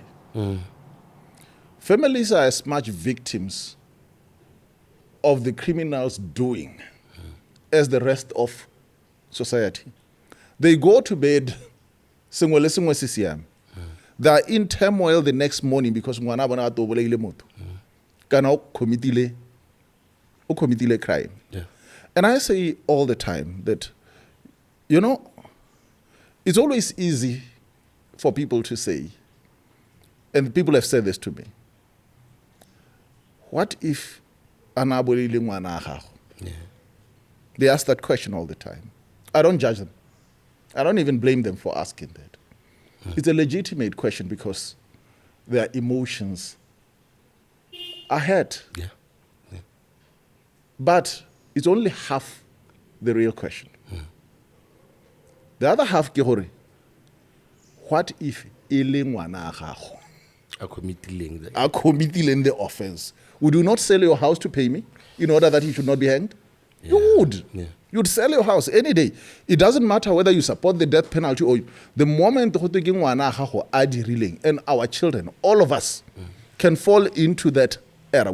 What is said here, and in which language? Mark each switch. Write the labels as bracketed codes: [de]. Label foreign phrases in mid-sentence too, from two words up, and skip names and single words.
[en] Families are as much victims of the criminal's doing as the rest of society. They go to bed, they are in turmoil the next morning because [tn] ngwana bona to bolaile motho kana o committile crime. [en] And I say all the time that it's always easy for people to say, and people have said this to me, what if [tn] ana bolaile ngwana gago? [en] They ask that question all the time. I don't judge them. I don't even blame them for asking that. It's a legitimate question because their emotions are hurt. But it's only half the real question. The other half, what if [tn] ngwana gago [en] are committing the offense? Would you not sell your house to pay me in order that he should not be hanged? You would. You'd sell your house any day. It doesn't matter whether you support the death penalty or the moment and our children, all of us, can fall into that era.